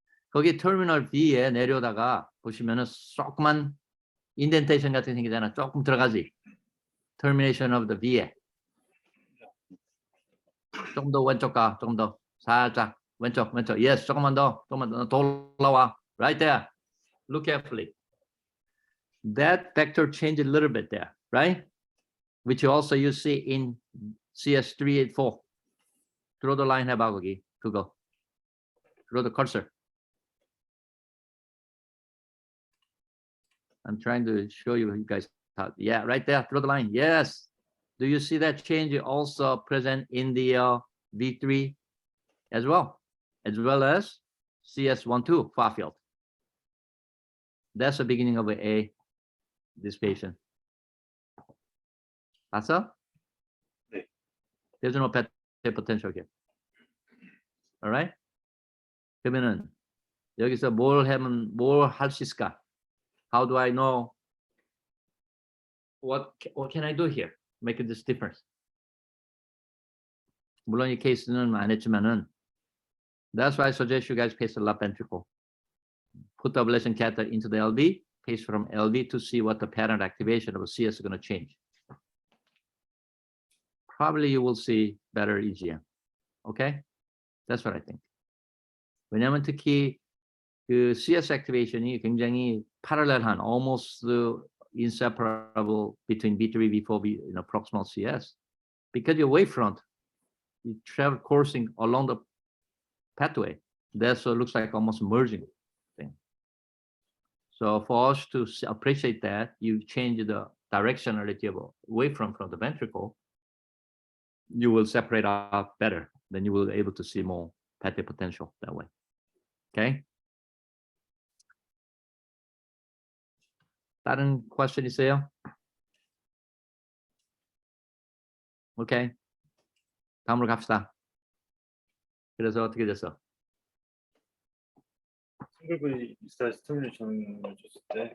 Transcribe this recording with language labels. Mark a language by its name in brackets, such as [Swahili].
[Korean] 거기 터미널 B에 내려다가 보시면은 조그만 인덴테이션 같은 게 생기잖아. 조금 들어가지. [English] Termination of the V에. [Korean] 조금 더 왼쪽 가. 조금 더 살짝 왼쪽. Yes, 조금만 더 올라와. [English] Right there. Look carefully. That vector changed a little bit there, right? Which also you see in CS384. Draw the line [Korean] 해봐 거기. 그거. [English] Draw the cursor. I'm trying to show you guys how. Yeah, right there. Draw the line. Yes. Do you see that change also present in the V3 as well as CS12 far field? That's the beginning of A dissipation. [Korean] 봤어? 네. [English] There's no potential here. All right? [Korean] 그러면은 여기서 뭘 할 수 있을까? [English] How do I know what can I do here? Make this difference. [Korean] 물론 이 케이스는 안 했지만은 [English] that's why I suggest you guys paste the left ventricle. Put the ablation catheter into the LV, paste from LV to see what the pattern activation of CS is going to change. Probably you will see better EGM. Okay? That's what I think. [Korean] 왜냐면 특히 그 CS activation이 굉장히 parallel한, [English] almost inseparable between B3, B4, proximal CS. Because your wavefront, you travel coursing along the pathway. That's what looks like almost merging thing. So for us to appreciate that, you change the directionality of wavefront from the ventricle, you will separate out better. Then you will be able to see more pathway potential that way. Okay? [Korean] 다른 question 있어요? 오케이. 다음으로 갑시다. 그래서 어떻게 됐어? 싱글 V 스타일 스티뮬레이션을 줬을 때